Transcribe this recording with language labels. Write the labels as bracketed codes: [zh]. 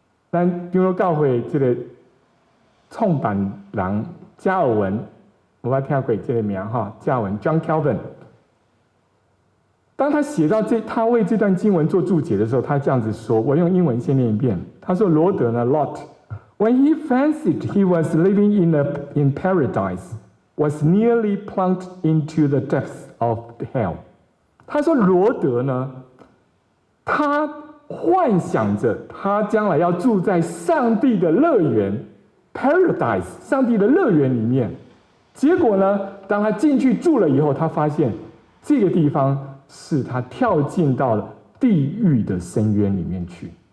[zh] 咱长老教会这个创办人加尔文，我听过这个名哈，加尔文 John Calvin。当他写到他为这段经文做注解的时候，他这样子说，我用英文先念一遍。他说：“罗德呢 [en] ，Lot, when he fancied he was living in paradise, was nearly plunged into the depths of hell。” [zh] 他说罗德呢，他幻想着他将来要住在上帝的乐园 （paradise）， 上帝的乐园里面。结果呢，当他进去住了以后，他发现这个地方是他跳进到了地狱的深渊里面去。